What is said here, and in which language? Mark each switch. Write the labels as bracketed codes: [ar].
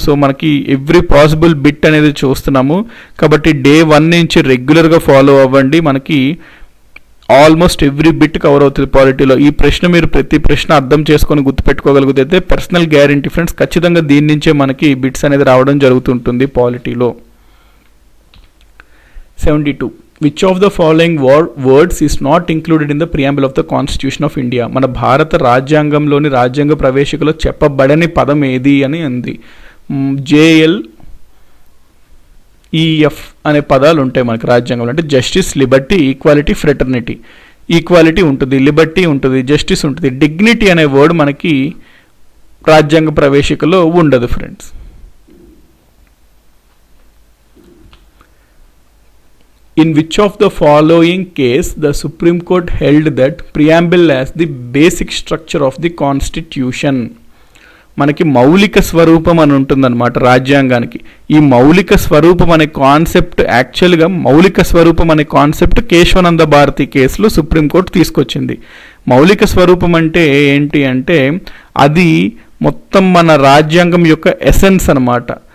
[te] So మనకి every possible bit అనేది చూస్తున్నాము. కాబట్టి డే 1 నుంచి రెగ్యులర్గా ఫాలో అవ్వండి, మనకి ఆల్మోస్ట్ ఎవ్రీ బిట్ కవర్ అవుతుంది పాలిటీలో. ఈ ప్రశ్న మీరు ప్రతి ప్రశ్న అర్థం చేసుకొని గుర్తుపెట్టుకోగలిగితే పర్సనల్ గ్యారంటీ ఫ్రెండ్స్, ఖచ్చితంగా దీని నుంచే మనకి బిట్స్ అనేది రావడం జరుగుతుంటుంది పాలిటీలో. 72. [en] Which of the following words is not included in the preamble of the Constitution of India? [te] మన భారత రాజ్యాంగంలోని రాజ్యాంగ ప్రవేశికలో చెప్పబడని పదం ఏది అని ఉంది. JLEF అనే పదాలు ఉంటాయి మనకి రాజ్యాంగంలో. అంటే justice, Liberty, equality, fraternity. Equality ఉంటుంది, లిబర్టీ ఉంటుంది, జస్టిస్ ఉంటుంది. డిగ్నిటీ అనే వర్డ్ మనకి రాజ్యాంగ ప్రవేశికలో ఉండదు friends. [en] In which of the following case the Supreme Court held that preamble as the basic structure of the Constitution? [te] మనకి మౌలిక స్వరూపం అని ఉంటుందన్నమాట రాజ్యాంగానికి. ఈ మౌలిక స్వరూపం అనే కాన్సెప్ట్, యాక్చువల్గా మౌలిక స్వరూపం అనే కాన్సెప్ట్ కేశవానంద భారతి కేసులో సుప్రీంకోర్టు తీసుకొచ్చింది. మౌలిక స్వరూపం అంటే ఏంటి అంటే అది మొత్తం మన రాజ్యాంగం యొక్క ఎసెన్స్ అన్నమాట.